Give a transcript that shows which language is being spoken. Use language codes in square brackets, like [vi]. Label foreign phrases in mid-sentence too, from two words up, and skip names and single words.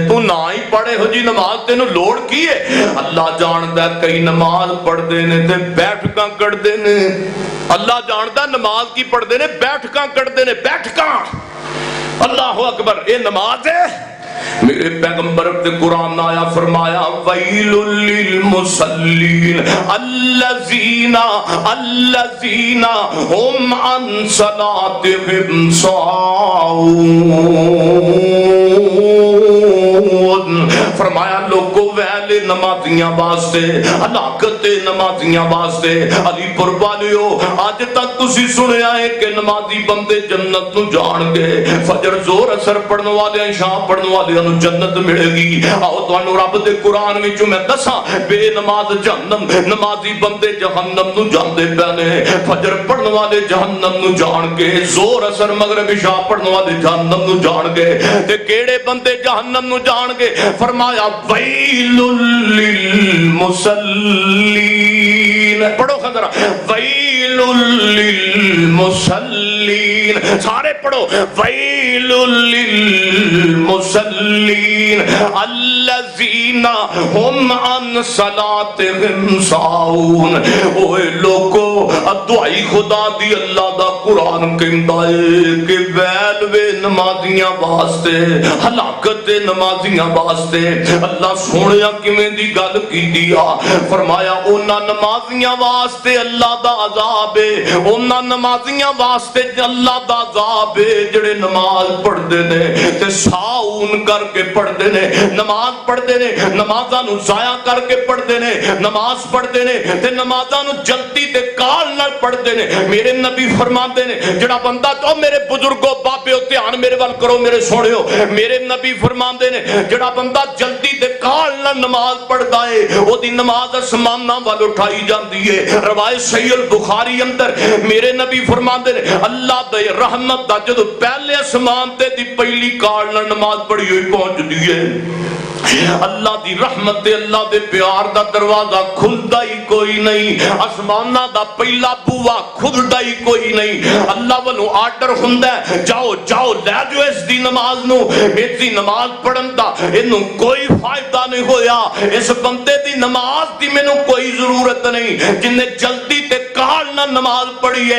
[pa] تو نا ہی پڑھے ہو جی نماز، تینوں لوڑ کی ہے؟ اللہ جاندا ہے کئی نماز پڑھدے نے تے بیٹھکاں کڈھدے نے. اللہ جاندا نماز کی پڑھدے نے، بیٹھکاں کڈھدے نے، بیٹھکاں. اللہ اکبر، یہ نماز ہے۔ میرے پیغمبر نے قرآن آیا فرمایا [ar] ويل للمصلين الذين هم عن صلاتهم ساهون. [pa] فرمایا لوکو ویلے نمازیاں واسطے، ہلاکت نمازیاں واسطے. علی پور والیو اج تک تسی سنیا ہے کہ نمازی بندے جنت نوں جانگے. فجر ظہر عصر پڑھنے والے، عشاء پڑھنے والے جنت ملے گی. آؤ تہانوں رب دے قرآن وچوں میں دساں بے نماز جہنم، نمازی بندے جہنم نوں جاندے پے نے. فجر پڑھنے والے جہنم نوں جانگے، ظہر عصر مغرب عشاء پڑھنے والے جہنم نوں جانگے. تے کیہڑے بندے جہنم نوں جانگے? [ar] फरमाया ويل للمصلين. पढ़ो खजरा वैलुल للمصلین، [pa] سارے پڑھو [ar] ویل للمصلین الذین هم عن صلاتهم ساہون۔ [pa] اوے لوگو دعائی خدا دی اللہ دا قرآن کہندا ہے کہ ویل وے نمازیاں واسطے، ہلاکت نمازیاں واسطے۔ اللہ سونیا کیویں دی گل کیتی آ، فرمایا انہاں نمازیاں واسطے اللہ دا عذاب ہے، انہاں نمازیاں واسطے اللہ دا عذاب ہے جڑے نماز پڑھدے نے تے ساؤن کر کے پڑھدے نے، نماز پڑھدے نے نمازاں نو ضائع کر کے پڑھدے نے، نماز پڑھدے نے تے نمازاں نو جلدی تے کال نال پڑھدے نے۔ میرے نبی فرماندے نے جڑا بندہ تو میرے بزرگوں بابیو دھیان میرے ول کرو میرے سونیو، میرے نبی فرماندے نے جڑا بندہ جلدی تے کال نال نماز پڑھدا ہے او دی نماز آسماناں ول اٹھائی جاندی ہے۔ روایت صحیح البخاری اندر میرے نبی فرماندے نے اللہ دے رحمت دا جدوں پہلے آسمان تے دی پہلی کال نال نماز پڑھی ہوئی پہنچدی ہے، اللہ دی رحمت دے اللہ دے پیار دا دروازہ کھلدا ہی کوئی نہیں، آسماناں دا پہلا بوا کھلدا ہی کوئی نہیں۔ اللہ والوں آرڈر ہوندا ہے جاؤ جاؤ لے جو اس دی نماز نو، اس دی نماز پڑھن دا اینوں کوئی فائدہ نہیں ہویا، اس بندے دی نماز دی مینوں کوئی ضرورت نہیں جن نے جلدی تے کال نہ نماز پڑھی ہے۔